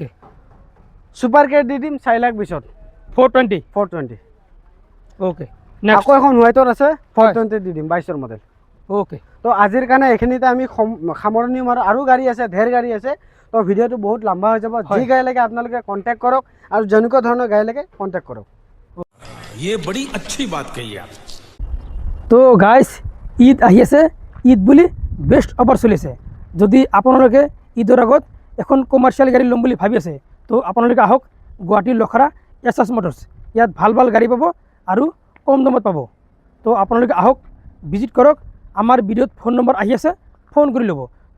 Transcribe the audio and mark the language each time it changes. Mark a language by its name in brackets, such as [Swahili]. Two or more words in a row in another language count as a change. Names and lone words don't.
[Assamese] সুপাৰ কেয়াৰ দি দিম 4,20,000, 420। ওকে আকৌ এখন হোৱাইটৰ আছে, 420 দি দিম, 22ৰ মডেল। ওকে তো আজিৰ কাৰণে এইখিনিতে আমি সামৰণি মাৰোঁ, আৰু গাড়ী আছে, ঢেৰ গাড়ী আছে। তো ভিডিঅ'টো বহুত লম্বা হৈ যাব, যি গাড়ী লাগে আপোনালোকে কণ্টেক্ট কৰক, আৰু যেনেকুৱা ধৰণৰ গাড়ী লাগে কণ্টেক্ট কৰক। [Hindi] ये बड़ी अच्छी बात कही आप। [Assamese] তো গাইজ ঈদ আহি আছে, ঈদ বুলি [English] best offer [Assamese] চলিছে। যদি আপোনালোকে ঈদৰ আগত এখন কমাৰ্চিয়েল গাড়ী ল'ম বুলি ভাবি আছে, তো আপোনালোকে আহক গুৱাহাটীৰ লখৰা SS মটৰ্ছ, ইয়াত ভাল ভাল গাড়ী পাব আৰু কম দামত পাব। তো আপোনালোকে আহক, ভিজিট কৰক, আমাৰ ভিডিঅ'ত [English] phone number [Assamese] আহি আছে, ফোন কৰি ল'ব।